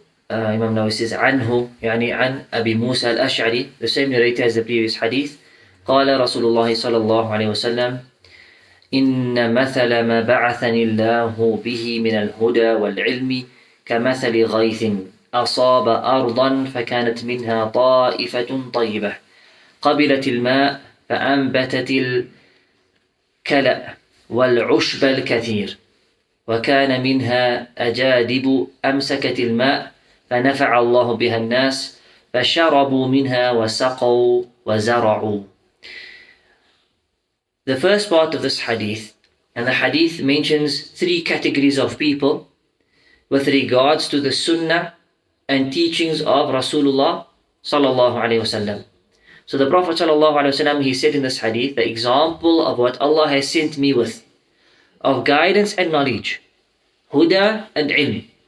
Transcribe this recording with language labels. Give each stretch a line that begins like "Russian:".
English: Imam Nawawi says, Anhu, yani an Abi Musa al-Ash'ari, the same narrator as the previous hadith.
Arabic: قال رسول الله صلى الله عليه وسلم إن مثل ما بعثني الله به من الهدى والعلم كمثل غيث أصاب أرضا فكانت منها طائفة طيبة قبلت الماء فأنبتت الكلأ والعشب الكثير وكان منها أجادب أمسكت الماء فنفع الله بها الناس فشربوا منها وسقوا وزرعوا.
English: The first part of this hadith, and the hadith mentions three categories of people with regards to the Sunnah and teachings of Rasulullah sallallahu alaihi wasallam. So the Prophet sallallahu alaihi wasallam, he said in this hadith, the example of what Allah has sent me with, of guidance and knowledge, huda and ilm.